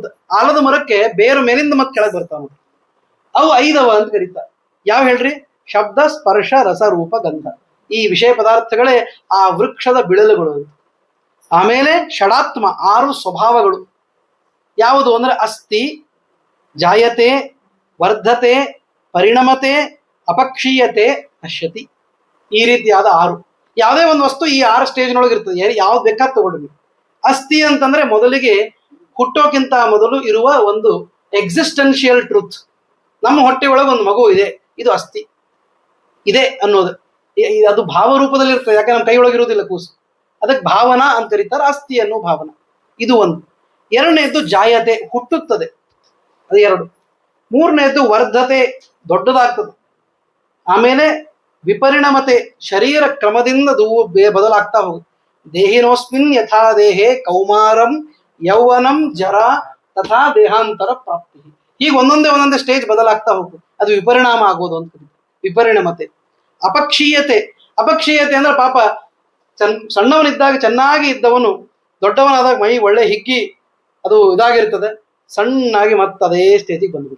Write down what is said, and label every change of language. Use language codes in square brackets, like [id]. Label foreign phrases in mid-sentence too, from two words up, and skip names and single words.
[kn] ಆಲದ ಮರಕ್ಕೆ ಬೇರು ಮೇಲಿಂದ ಮತ್ತೆ ಕೆಳಗೆ ಬರ್ತಾವ, ಅವು 5 ಅಂತ ಕರೀತಾರೆ. ಯಾವ ಹೇಳ್ರಿ? ಶಬ್ದ, ಸ್ಪರ್ಶ, ರಸ, ರೂಪ, ಗಂಧ. ಈ ವಿಷಯ ಪದಾರ್ಥಗಳೇ ಆ ವೃಕ್ಷದ ಬಿಳಲುಗಳು. ಆಮೇಲೆ ಷಡಾತ್ಮ, 6 ಸ್ವಭಾವಗಳು. ಯಾವುದು ಅಂದ್ರೆ ಅಸ್ಥಿ, [sa] ಜಾಯತೆ, ವರ್ಧತೆ, ಪರಿಣಮತೆ, ಅಪಕ್ಷೀಯತೆ, ನಶ್ಯತಿ. [kn] ಈ ರೀತಿಯಾದ 6. ಯಾವುದೇ ಒಂದು ವಸ್ತು ಈ 6 ಸ್ಟೇಜ್ನೊಳಗೆ ಇರ್ತದೆ. ಯಾವ್ದು ಬೇಕಾದ್ ತಗೊಂಡ್ವಿ. ಅಸ್ಥಿ ಅಂತಂದ್ರೆ ಮೊದಲಿಗೆ ಹುಟ್ಟೋಕ್ಕಿಂತ ಮೊದಲು ಇರುವ ಒಂದು [en] existential truth. [kn] ನಮ್ಮ ಹೊಟ್ಟೆ ಒಳಗೆ ಒಂದು ಮಗು ಇದೆ, ಇದು ಅಸ್ಥಿ ಇದೆ ಅನ್ನೋದು. ಅದು ಭಾವರೂಪದಲ್ಲಿ ಇರ್ತದೆ, ಯಾಕೆ ನಮ್ಮ ಕೈ ಒಳಗಿರುವುದಿಲ್ಲ ಕೂಸು. ಅದಕ್ಕೆ ಭಾವನಾ ಅಂತ ಕರೀತಾರೆ, ಅಸ್ಥಿ ಅನ್ನೋ ಭಾವನಾ. ಇದು ಒಂದು. 2ನೇದ್ದು ಜಾಯತೆ, ಹುಟ್ಟುತ್ತದೆ, ಅದು 2. 3ನೇದ್ದು ವರ್ಧತೆ, ದೊಡ್ಡದಾಗ್ತದೆ. ಆಮೇಲೆ ವಿಪರಿಣಮತೆ, ಶರೀರ ಕ್ರಮದಿಂದ ಬದಲಾಗ್ತಾ ಹೋಗುತ್ತೆ. [sa] ದೇಹಿನೋಸ್ಮಿನ್ ಯಥಾ ದೇಹೇ ಕೌಮಾರಂ ಯೌವನಂ ಜರ ತಥಾ ದೇಹಾಂತರ ಪ್ರಾಪ್ತಿ. [kn] ಹೀಗೆ ಒಂದೊಂದೇ ಸ್ಟೇಜ್ ಬದಲಾಗ್ತಾ ಹೋಗುತ್ತೆ. ಅದು ವಿಪರಿಣಾಮ ಆಗೋದು ಅಂತ ಕರೀತಾರೆ, ವಿಪರಿಣಮತೆ. ಅಪಕ್ಷೀಯತೆ. ಅಪಕ್ಷೀಯತೆ ಅಂದ್ರೆ ಪಾಪ ಸಣ್ಣವನಿದ್ದಾಗ ಚೆನ್ನಾಗಿ ಇದ್ದವನು ದೊಡ್ಡವನಾದಾಗ ಮೈ ಒಳ್ಳೆ ಹಿಗ್ಗಿ ಅದು ಇದಾಗಿರ್ತದೆ, ಸಣ್ಣಾಗಿ ಮತ್ತೆ ಅದೇ ಸ್ಟೇಜಿಗೆ ಬಂದ್ಬಿಡುತ್ತೆ.